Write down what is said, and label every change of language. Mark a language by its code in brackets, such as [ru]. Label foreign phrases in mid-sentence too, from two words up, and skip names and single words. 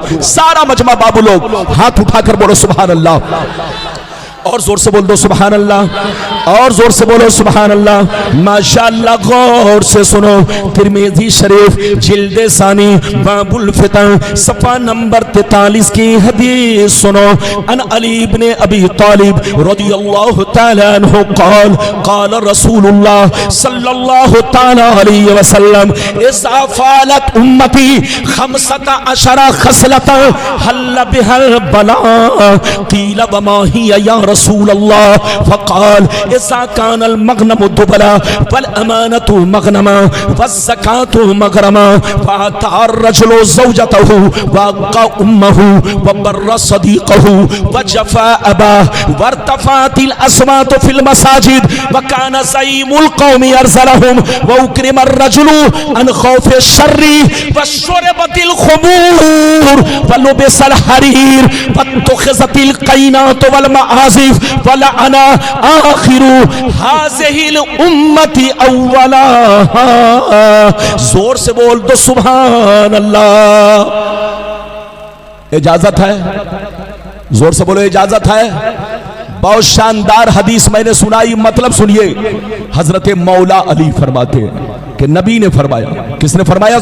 [hi] सारा मजमा बाबू लोग हाथ उठाकर बोलो [ar] سبحان الله, [hi] और जोर से बोल दो [ar] سبحان الله, [hi] और जोर से बोलो [ar] سبحان الله. [hi] माशाअल्लाह, गौर से सुनो। तिरमिज़ी शरीफ जिल्द सानी [ar] باب الفتن [hi] सफा नंबर 43 की हदीस सुनो। [ar] عن علي بن أبي طالب رضي الله تعالى عنه قال قال رسول الله صلى الله تعالى عليه وسلم إذا فعلت أمتي خمس عشرة خصلة حل بها البلاء قيل وما هي يا رسول الله فقال إذا كان المغنم دولا والأمانة مغنما والزكاة مغرما وأطاع الرجل زوجته وعق أمه وبر صديقه وجفا أباه وارتفعت الأصوات في المساجد وكان زعيم القوم أرذلهم وأكرم الرجل مخافة شره وشربت الخمور ولبس الحرير واتخذت القينات والمعازف ولعن آخر هذه الأمة أولها. [hi] जोर से बोल दो [ar] سبحان الله. [hi] इजाजत है, जोर से बोलो इजाजत है। बहुत शानदार हदीस मैंने सुनाई, मतलब सुनिए। हजरत मौला अली फरमाते हैं कि नबी ने फरमाया, किसने फरमाया?